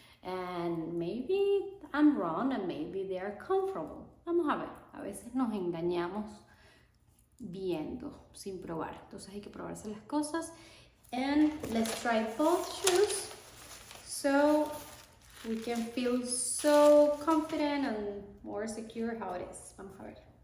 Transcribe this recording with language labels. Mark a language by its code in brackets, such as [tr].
[en] And maybe I'm wrong, and maybe they are comfortable. [es] Vamos a ver, a veces nos engañamos viendo, sin probar. Entonces hay que probarse las cosas. [en] And let's try both shoes, so we can feel so confident and more secure how it is. [es] Vamos a ver.